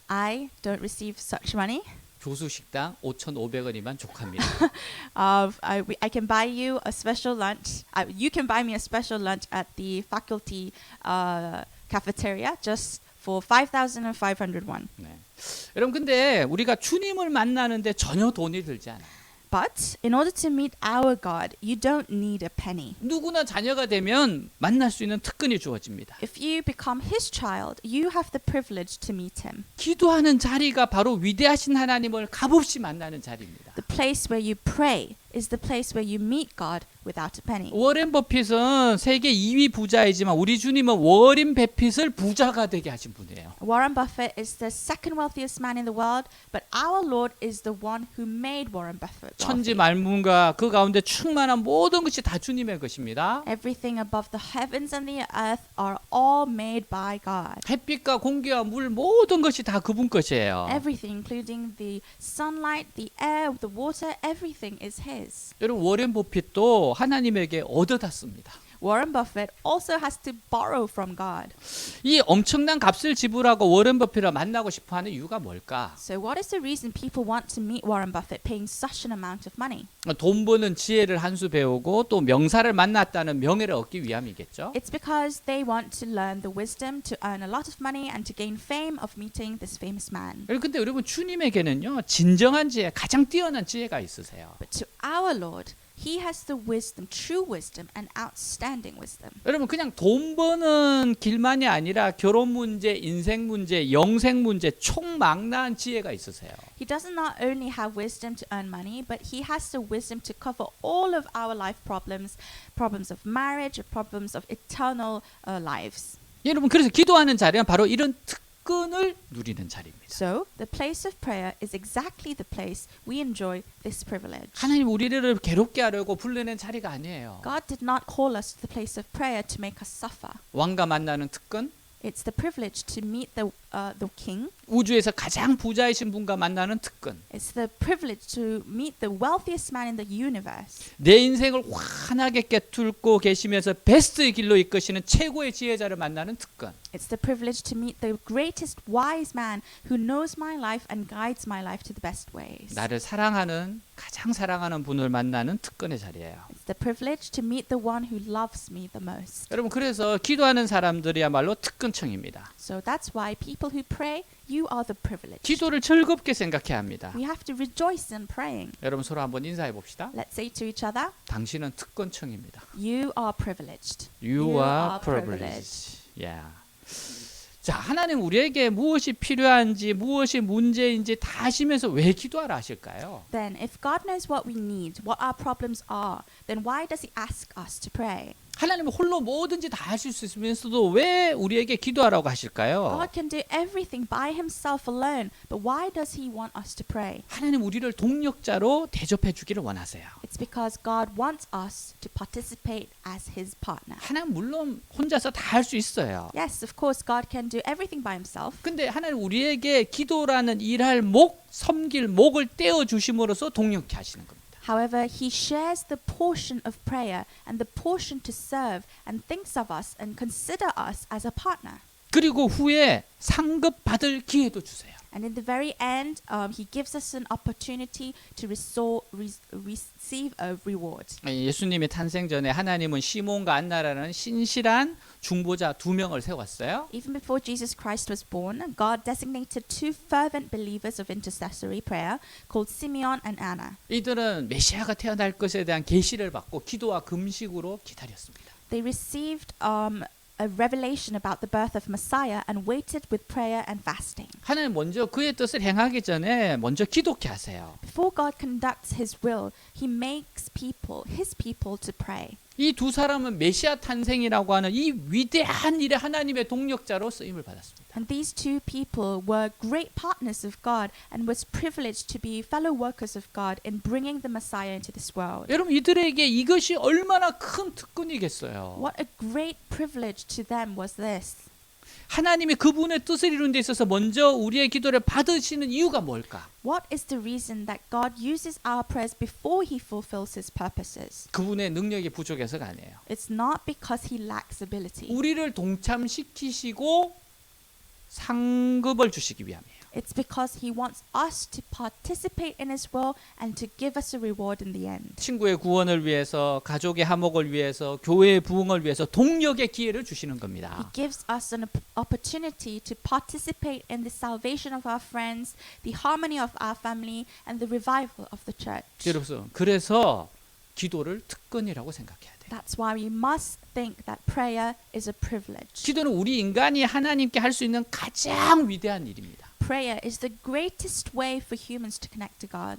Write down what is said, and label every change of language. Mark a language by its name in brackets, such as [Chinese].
[English] I don't receive such money. [Korean] 교수 식당 5,500원이면 족합니다. [English] I can buy you a special lunch. You can buy me a special lunch at the faculty cafeteria just for 5,500 won. [Korean] 네. 여러분 근데 우리가 주님을 만나는데 전혀 돈이 들지 않아요. [English] But in order to meet our God, you don't need a penny. [Korean] 누구나 자녀가 되면 만날 수 있는 특권이 주어집니다. [English] If you become his child, you have the privilege to meet him. [Korean] 기도하는 자리가 바로 위대하신 하나님을 값없이 만나는 자리입니다. [English] The place where you pray is the place where you meet God without a penny. [Korean] 워렌 버핏은 세계 2위 부자이지만 우리 주님은 워렌 버핏을 부자가 되게 하신 분이에요. [English] Warren Buffett is the second wealthiest man in the world, but our Lord is the one who made Warren Buffett [Korean] 천지 [English] wealthy. [Korean] 만물과 그 가운데 충만한 모든 것이 다 주님의 것입니다. [English] Everything above the heavens and the earth are all made by God. [Korean] 햇빛과 공기와 물 모든 것이 다 그분 것이에요. [English] Everything, including the sunlight, the air, the water, everything is his. [Korean] 여러분 워렌 버핏도 하나님에게 얻어갔습니다. [English] Warren Buffett also has to borrow from God. [Korean] 이 엄청난 값을 지불하고 워렌 버핏을 만나고 싶어하는 이유가 뭘까? [English] So what is the reason people want to meet Warren Buffett paying such an amount of money? [Korean] 돈 버는 지혜를 한 수 배우고 또 명사를 만났다는 명예를 얻기 위함이겠죠. [English] It's because they want to learn the wisdom to earn a lot of money and to gain fame of meeting this famous man. [Korean] 근데 여러분 주님에게는요 진정한 지혜, 가장 뛰어난 지혜가 있으세요. [English] But to our Lord, He has the wisdom, true wisdom, and outstanding wisdom. [Korean] 여러분 그냥 돈 버는 길만이 아니라 결혼 문제, 인생 문제, 영생 문제 총망라한 지혜가 있으세요. [English] He does not only have wisdom to earn money, but he has the wisdom to cover all of our life problems, problems of marriage, problems of eternal lives. [Korean] 여러분 그래서 기도하는 자리는 바로 이런 특권을 누리는 자리입니다. [English] So, the place of prayer is exactly the place we enjoy this privilege. [Korean] 하나님 우리를 괴롭게 하려고 불러낸 자리가 아니에요. [English] God did not call us to the place of prayer to make us suffer. [Korean] 왕과 만나는 특권, [English] It's the privilege to meet the king. [Korean] 우주에서 가장 부자이신 분과 만나는 특권. [English] It's the privilege to meet the wealthiest man in the universe. [Korean] 내 인생을 환하게 깨뚫고 계시면서 베스트의 길로 이끄시는 최고의 지혜자를 만나는 특권. [English] It's the privilege to meet the greatest wise man who knows my life and guides my life to the best ways. [Korean] 나를 사랑하는 가장 사랑하는 분을 만나는 특권의 자리예요. [English] It's It's the privilege to meet the one who loves me the most. [Korean] 여러분 그래서 기도하는 사람들이야말로 특권층입니다. [English] So that's why people who pray, you are the privileged. [Korean] 기도를 즐겁게 생각해야 합니다. [English] We have to rejoice in praying. [Korean] 여러분 서로 한번 인사해 봅시다. [English] Let's say to each other, [Korean] 당신은 특권층입니다. [English] you are privileged. You are privileged. Yeah. [Korean] 자, 하나님 우리에게 무엇이 필요한지 무엇이 문제인지 다 아시면서 왜 기도하라 하실까요? [English] Then if God knows what we need, what our problems are, then why does he ask us to pray? [Korean] 하나님은 홀로 뭐든지 다 하실 수 있으면서도 왜 우리에게 기도하라고 하실까요? [English] God can do everything by himself alone, but why does he want us to pray? [Korean] 하나님 우리를 동력자로 대접해 주기를 원하세요. [English] It's because God wants us to participate as his partner. [Korean] 하나님 물론 혼자서 다 할 수 있어요. [English] Yes, of course, God can do everything by himself. [Korean] 근데 하나님 우리에게 기도라는 일할 목, 섬길 목을 떼어 주심으로써 동력케 하시는 겁니다. [English] However, he shares the portion of prayer and the portion to serve and thinks of us and consider us as a partner. [Korean] 그리고 후에 상급 받을 기회도 주세요. [English] And in the very end, he gives us an opportunity to receive a reward. [Korean] 예수님의 탄생 전에 하나님은 시몬과 안나라는 신실한 중보자 2명을 세웠어요. [English] Even before Jesus Christ was born, God designated two fervent believers of intercessory prayer called Simeon and Anna. [Korean] 이들은 메시아가 태어날 것에 대한 계시를 받고 기도와 금식으로 기다렸습니다. [English] They received a revelation about the birth of Messiah and waited with prayer and fasting. [Korean] 하나님 먼저 그의 뜻을 행하기 전에 먼저 기도케 하세요. [English] Before God conducts his will, he makes people, his people, to pray. [Korean] 이 두 사람은 메시아 탄생이라고 하는 이 위대한 일에 하나님의 동력자로 쓰임을 받았습니다. [English] And these two people were great partners of God and was privileged to be fellow workers of God in bringing the Messiah into this world. [Korean] 여러분 이들에게 이것이 얼마나 큰 특권이겠어요. [English] What a great privilege to them was this. [Korean] 하나님이 그분의 뜻을 이루는 데 있어서 먼저 우리의 기도를 받으시는 이유가 뭘까? [English] What is the reason that God uses our prayers before he fulfills his purposes? [Korean] 그분의 능력이 부족해서가 아니에요. [English] It's not because he lacks ability. [Korean] 우리를 동참시키시고 상급을 주시기 위함이에요. [English] It's because he wants us to participate in his will and to give us a reward in the end. [Korean] 친구의 구원을 위해서, 가족의 화목을 위해서, 교회의 부흥을 위해서 동력의 기회를 주시는 [English] He [Korean] 겁니다. [English] gives us an opportunity to participate in the salvation of our friends, the harmony of our family, and the revival of the church. [Korean] 여러분, 그래서 기도를 특권이라고 생각해야 돼요. [English] That's why we must think that prayer is a privilege. [Korean] 기도는 우리 인간이 하나님께 할 수 있는 가장 위대한 일입니다. [English] Prayer is the greatest way for humans to connect to God.